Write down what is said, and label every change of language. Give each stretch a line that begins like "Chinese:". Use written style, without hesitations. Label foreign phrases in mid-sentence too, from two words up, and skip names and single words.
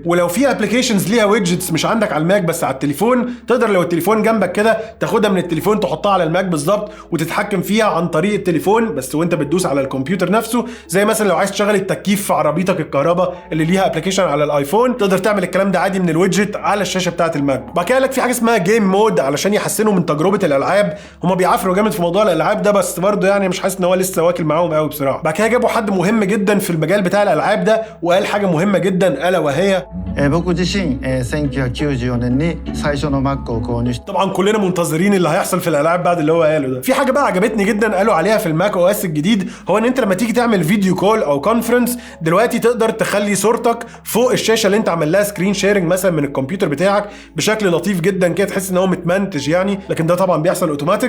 Arabic: ولو في ابلكيشنز ليها ويدجتس مش عندك على الماك بس على التليفون، تقدر لو التليفون جنبك كده تاخدها من التليفون تحطها على الماك بالظبط وتتحكم فيها عن طريق التليفون بس وانت بتدوس على الكمبيوتر نفسه، زي مثلا لو عايز تشغل التكييف في عربيتك الكهرباء اللي ليها ابلكيشن على الايفون، تقدر تعمل الكلام ده عادي من الويدجت على الشاشه بتاعه الماك. بعد كده لك في حاجه اسمها
English: game mode
Arabic: علشان يحسنوا من تجربه الالعاب، هم بيعافروا جامد في موضوع الالعاب ده بس برضه يعني مش حاسس ان هو لسه واكل معاهم قوي بصراحه. بعد كده جابوا حد مهم جدا في المجال بتاع الالعاب ده وقال حاجه مهمه جدا الا وهي
Japanese: 僕自身、1994年に最初の Mac を購入し
Arabic: طبعا كلنا منتظرين اللي هيحصل في الالعاب بعد اللي هو قاله ده. في حاجه بقى عجبتني جدا قالوا عليها في الماك او اس الجديد، هو ان انت لما تيجي تعمل
English: video call
Arabic: او كونفرنس دلوقتي تقدر تخلي صورتك فوق الشاشه اللي انت عامل لها
English: screen sharing
Arabic: مثلا من الكمبيوتر بتاعك بشكل لطيف جدا كده، تحس ان هو متمنتج يعني، لكن ده طبعا بيحصل اوتوماتيك.